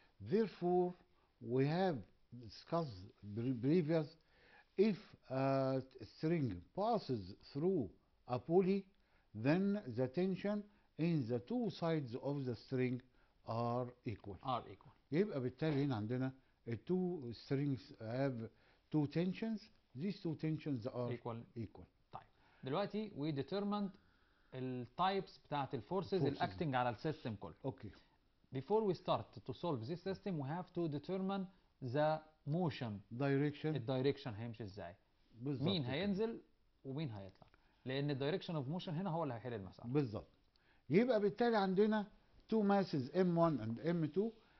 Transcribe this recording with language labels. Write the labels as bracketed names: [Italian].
[English] Therefore, we have discussed previous, if a string passes through a pulley, then the tension in the two sides of the string are equal. [Arabic] يبقى بالتالي هنا عندنا [English] two strings have two tensions. These two tensions are equal. [Arabic] طيب دلوقتي [English] we determined [Arabic] التايبس بتاعت الفورسز الاكتنج على السيستم كله. [English] Okay. Before we start to solve this system, we have to determine the motion. [Arabic] الدايركشن هيمشي ازاي. مين هينزل ومين هيطلع. لأن الدايركشن اوف موشن هنا هو اللي هيحل المسألة. بالظبط. يبقى بالتالي عندنا [English] two masses M1 and M2.